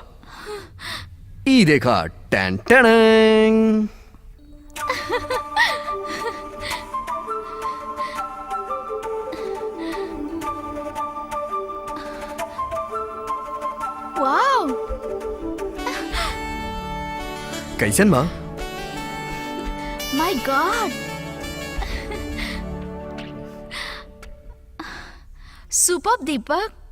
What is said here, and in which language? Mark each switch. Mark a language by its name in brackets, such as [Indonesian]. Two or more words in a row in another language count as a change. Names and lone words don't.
[Bhojpuri] ई देखा, टन टन। [English] वाओ, [Bhojpuri] कैसन बा? [English] My God, superb Deepak.